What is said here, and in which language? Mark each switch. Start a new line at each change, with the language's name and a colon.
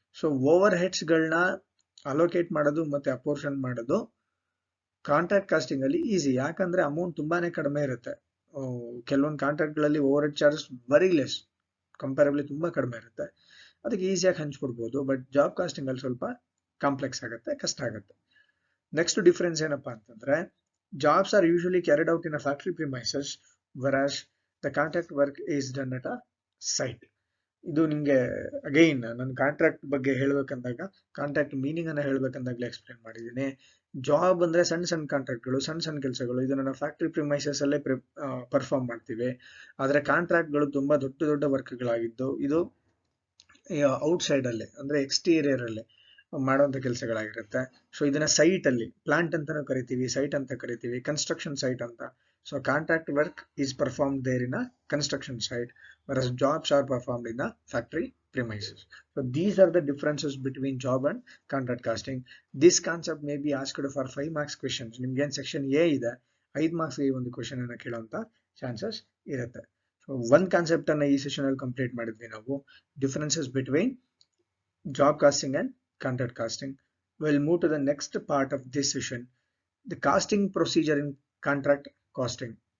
Kannada: So over heads ಗಳನ್ನ allocate ಮಾಡೋದು ಮತ್ತೆ ಅಪೋರ್ಷನ್ ಮಾಡೋದು ಕಾಂಟ್ರಾಕ್ಟ್ ಕಾಸ್ಟಿಂಗ್ ಅಲ್ಲಿ ಈಸಿ. ಯಾಕಂದ್ರೆ ಅಮೌಂಟ್ ತುಂಬಾನೇ ಕಡಿಮೆ ಇರುತ್ತೆ. ಕೆಲವೊಂದು ಕಾಂಟ್ರಾಕ್ಟ್ ಗಳಲ್ಲಿ over head charges very less, ಕಂಪೇರಬ್ಲಿ ತುಂಬಾ ಕಡಿಮೆ ಇರುತ್ತೆ, ಅದಕ್ಕೆ ಈಸಿಯಾಗಿ ಹಂಚ್ಕೊಡ್ಬೋದು. ಬಟ್ ಜಾಬ್ ಕಾಸ್ಟಿಂಗ್ ಅಲ್ಲಿ ಸ್ವಲ್ಪ ಕಾಂಪ್ಲೆಕ್ಸ್ ಆಗುತ್ತೆ, ಕಷ್ಟ ಆಗುತ್ತೆ.
English: Next difference ಏನಪ್ಪಾ ಅಂತಂದ್ರೆ jobs are usually carried out in a factory premises whereas the contract work is done at a site.
Kannada: ಇದು ನಿಮ್ಗೆ ಅಗೈನ್ ನಾನು ಕಾಂಟ್ರಾಕ್ಟ್ ಬಗ್ಗೆ ಹೇಳ್ಬೇಕಂದಾಗ ಕಾಂಟ್ರಾಕ್ಟ್ ಮೀನಿಂಗ್ ಅನ್ನ ಹೇಳ್ಬೇಕಂದಾಗ್ಲೇ ಎಕ್ಸ್ಪ್ಲೇನ್ ಮಾಡಿದ್ದೀನಿ. ಜಾಬ್ ಅಂದ್ರೆ ಸಣ್ಣ ಸಣ್ಣ ಕಾಂಟ್ರಾಕ್ಟ್ಗಳು, ಸಣ್ಣ ಸಣ್ಣ ಕೆಲಸಗಳು, ಇದನ್ನ ನಾವು ಫ್ಯಾಕ್ಟ್ರಿ ಪ್ರಿಮೈಸಸ್ ಅಲ್ಲೇ ಪರ್ಫಾರ್ಮ್ ಮಾಡ್ತೀವಿ. ಆದ್ರೆ ಕಾಂಟ್ರಾಕ್ಟ್ಗಳು ತುಂಬಾ ದೊಡ್ಡ ದೊಡ್ಡ ವರ್ಕ್ಗಳಾಗಿದ್ದು ಇದು ಔಟ್ಸೈಡ್ ಅಲ್ಲಿ ಅಂದ್ರೆ ಎಕ್ಸ್ಟೀರಿಯರ್ ಅಲ್ಲಿ ಮಾಡುವಂತ ಕೆಲಸಗಳಾಗಿರುತ್ತೆ. ಸೊ ಇದನ್ನ ಸೈಟ್ ಅಲ್ಲಿ ಪ್ಲಾಂಟ್ ಅಂತಾನು ಕರಿತೀವಿ, ಸೈಟ್ ಅಂತ ಕರಿತೀವಿ, ಕನ್ಸ್ಟ್ರಕ್ಷನ್ ಸೈಟ್ ಅಂತ.
English: So contract work is performed there in a construction site, whereas jobs are performed in the factory premises. So these are the differences between job and contract costing. This concept may be asked for 5 marks questions.
Kannada: ನಿಮ್ಗೆ ಏನ್ section A ಇದೆ 5 marks ಗೆ ಒಂದು question ಅನ್ನ ಕೇಳುವಂತ chances ಇರುತ್ತೆ.
English: So ಒಂದ್ concept ಅನ್ನ ಈ ಸೆಷನ್ ಅಲ್ಲಿ ಕಂಪ್ಲೀಟ್ ಮಾಡಿದ್ವಿ ನಾವು, differences between job costing and contract costing. We'll move to the next part of this session, the costing procedure in contract costing.